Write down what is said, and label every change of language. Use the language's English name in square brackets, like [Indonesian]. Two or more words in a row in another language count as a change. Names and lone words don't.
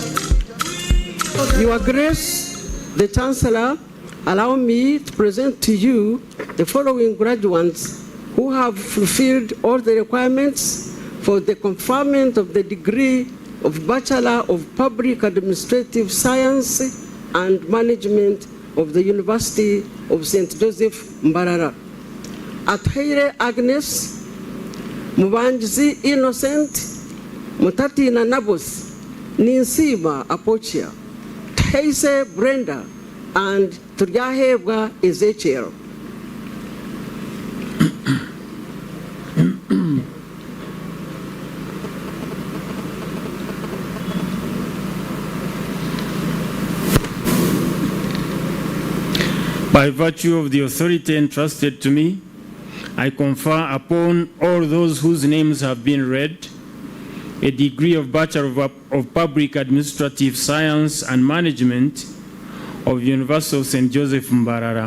[English] Your Grace, the Chancellor, allow me to present to you the following graduates who have fulfilled all the requirements for the conferment of the degree of Bachelor of Public Administrative Science and Management of the University of St.Joseph, Mbarara. Athaire Agnes, Mubanjizi Innocent, Mutatina Nabus, Ninsima Apochia, Taise Brenda, and Turyahebwa Ezekiel. By virtue of the authority entrusted to me, I confer upon all those whose names have been read a degree of Bachelor of Public Administrative Science and Management of University of St.Joseph, Mbarara.